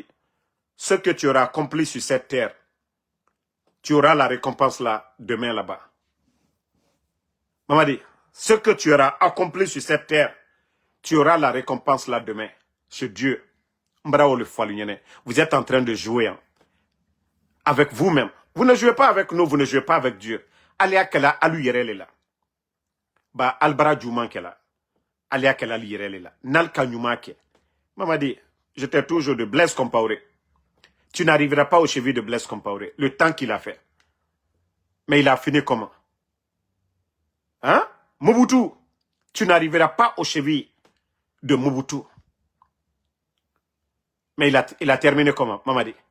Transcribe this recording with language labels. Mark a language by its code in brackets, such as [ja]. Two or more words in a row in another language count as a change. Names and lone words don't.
[fr] Ce que tu auras accompli sur cette terre, tu auras la récompense là, demain là-bas. Mamadi, ce que tu auras accompli sur cette terre, tu auras la récompense là demain. Chez Dieu. Vous êtes en train de jouer hein, avec vous-même. Vous ne jouez pas avec nous, vous ne jouez pas avec Dieu. [bm] Alia kela alu yerele la. Ba albara juman kela. Alia kela alu yerele la. Nal kanyumake. [fr] Mamadi, j'étais toujours de Blaise Compaoré. Tu n'arriveras pas aux chevilles de Blaise Compaoré. Le temps qu'il a fait. Mais il a fini comment? Hein? Mobutu, tu n'arriveras pas aux chevilles de Mobutu. Mais il a terminé comment, Mamadi?